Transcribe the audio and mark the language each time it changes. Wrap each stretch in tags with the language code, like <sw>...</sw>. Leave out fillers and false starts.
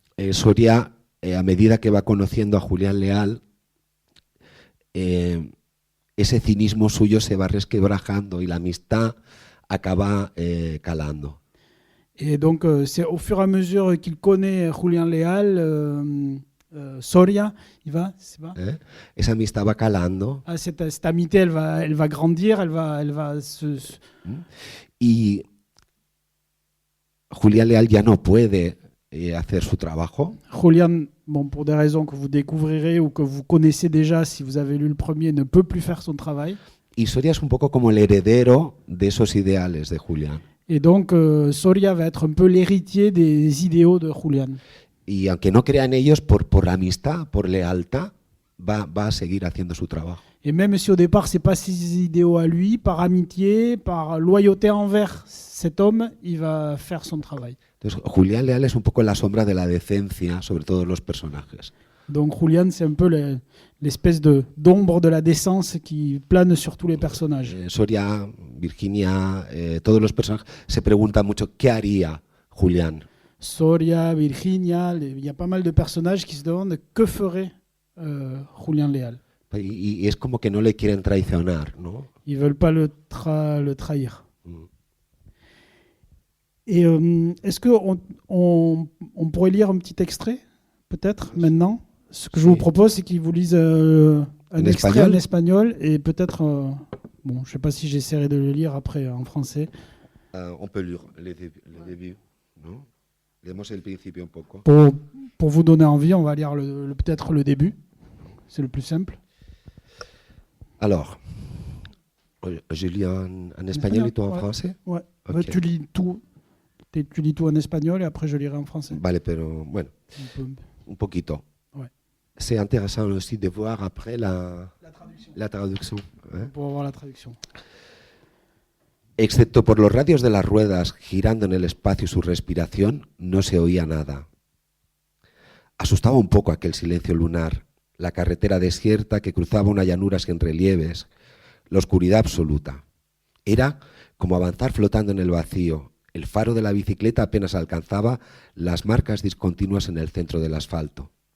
<es>Soria, a medida que va conociendo a Julián Leal, ese cinismo suyo se va resquebrajando y la amistad acaba calando.</es> <fr>Et donc, c'est au fur et à mesure qu'il connaît Julián Leal, Soria,</fr> <es>Esa amistad va calando.</es> <fr>Cette amitié, elle va grandir, elle va se...</fr> <es>Y Julián Leal ya no puede hacer su trabajo.</es> <fr>Julián, bon, pour des raisons que vous découvrirez ou que vous connaissez déjà si vous avez lu le premier, ne peut plus faire son travail.</fr> <es>Y Soria es un poco como el heredero de esos ideales de Julián.</es> <fr>Et donc, Soria va être un peu l'héritier des idéaux de Julián.</fr> <es>Y aunque no crea en ellos, por amistad, por lealtad, va a seguir haciendo su trabajo.</es> <fr>Et même si au départ, c'est pas ses idéaux à lui, par amitié, par loyauté envers cet homme, il va faire son travail.</fr> <es>Entonces, Julián Leal es un poco la sombra de la decencia sobre todos los personajes.</es> <fr>Donc Julián, c'est un peu l'espèce d'ombre de la décence qui plane sur tous les personnages.</fr> <es>Soria, Virginia, todos los personajes se preguntan mucho qué haría Julián.</es> <fr>Soria, Virginia, il y a pas mal de personnages qui se demandent que ferait Julián Leal.</fr> <es>Y es como que no le quieren traicionar, ¿no?</es> <fr>Ils veulent pas le trahir. Et est-ce qu'on pourrait lire un petit extrait, peut-être, maintenant? Ce que je vous propose, c'est qu'ils vous lisent un extrait en espagnol et peut-être, bon, je ne sais pas si j'essaierai de le lire après en français. On peut lire le début, non?</fr> <es>Leemos el principio un poco.</es> <fr>Pour vous donner envie, on va lire peut-être le début. C'est le plus simple. Alors, je lis en espagnol et toi en ouais. français. Ouais.</fr> <en>Okay.</en> <fr>Tu lis tout en espagnol et après je lirai en français.</fr> <es>Vale, pero bueno, un poquito.</es> <fr>Ouais. C'est intéressant aussi de voir après la traducción. Pour avoir la traduction.</fr> <es>Excepto por los radios de las ruedas girando en el espacio y su respiración, no se oía nada. Asustaba un poco aquel silencio lunar, la carretera desierta que cruzaba una llanura sin relieves, la oscuridad absoluta. Era como avanzar flotando en el vacío. El faro de la bicicleta apenas alcanzaba las marcas discontinuas en el centro del asfalto.</es>